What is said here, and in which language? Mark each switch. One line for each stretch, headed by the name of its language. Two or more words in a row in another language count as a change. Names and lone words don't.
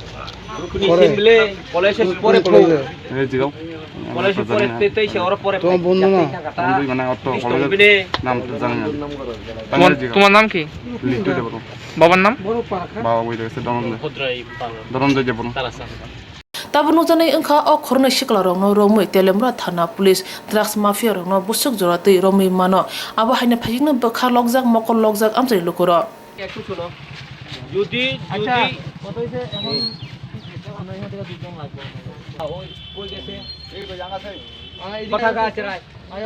Bangla: কলেজের পরে এই জিগাও কলেজের পরে তেইছে ওর পরে তোমার বন্ধু না বন্ধু মানে অত কলেজের নাম জানি না তোমার নাম কি লিটু দেব বাবার নাম বাবা বই দেখছে দরন্দ দেব তারাসা
Kok Borok: Tabun nukjani engkha o Khoroknwi Sikla rokno romui Teliamura thana police
English: drugs mafia
Kok Borok: rokno busuk jorati romui mano abo haina phajikno bokha logjak mokol logjak amchai lukuro
Bangla: একটু শুনো যদি আচ্ছা কত হইছে এখন আমরা এখান থেকে 2 জন লাগবে ওই কই গেছে এই কই জায়গা আছে কথা কাছে রাখ